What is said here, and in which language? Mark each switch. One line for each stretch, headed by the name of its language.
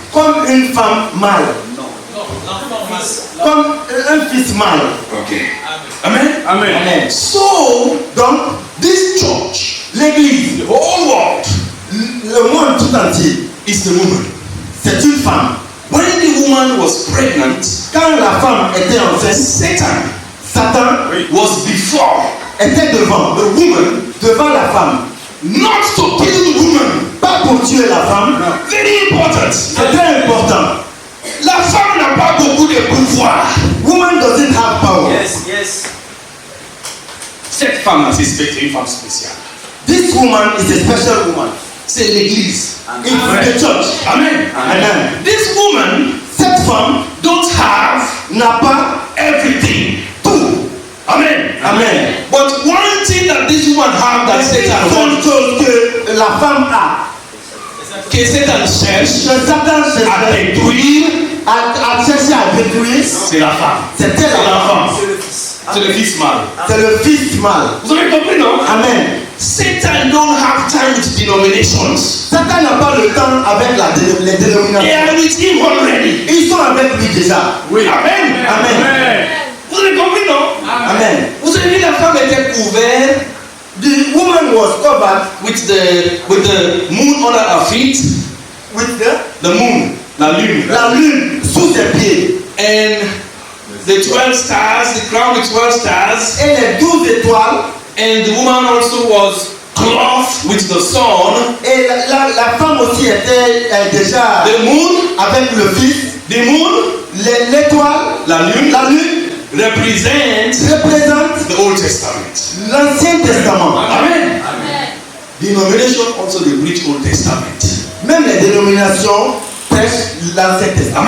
French: comme une femme mâle. Comme un fils mâle.
English: Okay. Amen. Amen. Amen. So,
French: Donc,
English: this church,
French: l'église,
English: the whole world,
French: le monde tout entier,
English: is the woman.
French: c'est une femme.
English: When the woman was pregnant,
French: Quand la femme était enceinte,
English: Satan
French: Satan
English: was before
French: était devant la femme.
English: not to kill the woman.
French: Pas pour tuer la femme.
English: Very important.
French: C'est très important. La femme n'a pas beaucoup de pouvoir.
English: Woman doesn't have power. Yes.
French: Cette femme-là, c'est une femme spéciale.
English: This woman is a special woman.
French: C'est l'église.
English: It's the church. Amen. Amen. This woman
French: Cette femme
English: don't have
French: n'a pas
English: everything.
French: tout. Amen. Amen.
English: But one thing that this woman have that
French: C'est Satan une
English: wants,
French: chose que la femme a. que Satan cherche Que Satan à détruire, a cherché à détruire, c'est la femme. c'était C'est la la femme. femme. C'est le fils mâle. C'est le fils mâle. Vous avez compris, non? Amen.
English: Satan don't have time with denominations.
French: Satan n'a pas le temps avec les
English: They
French: dénominations.
English: are with him already.
French: Ils sont avec lui déjà. Oui. Amen. Amen. Amen. Vous avez compris, non? Amen. Vous avez vu la femme était couverte
English: The woman was covered with the moon under her feet. with The moon,
French: la lune. la lune sous ses pieds.
English: And the 12 stars, the crown with 12 stars.
French: Et les 12 étoiles.
English: And the woman also was clothed with the sun.
French: Et la femme aussi était déjà
English: The moon,
French: avec le fils.
English: the moon,
French: L'étoile, la lune, représente
English: the Old Testament.
French: l'Ancien Testament. Amen. Amen.
English: Denomination also they preach Old Testament.
French: Même les dénominations prêchent l'Ancien Testament.